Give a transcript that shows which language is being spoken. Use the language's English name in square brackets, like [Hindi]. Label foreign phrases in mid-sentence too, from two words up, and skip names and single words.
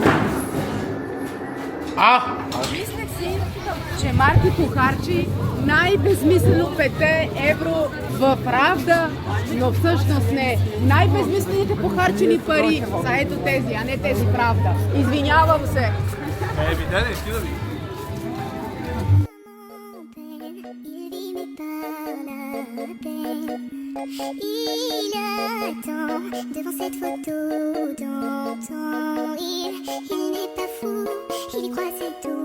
[Bulgarian] Мислех си, че Марки похарчи най-безмислено 5 евро в правда, но всъщност не. Най-безмислените похарчени пари са ето тези, а не тези правда. Извинявам се. [French] Il attend devant cette photo d'antan. Il n'est pas fou, il y croit c'est tout.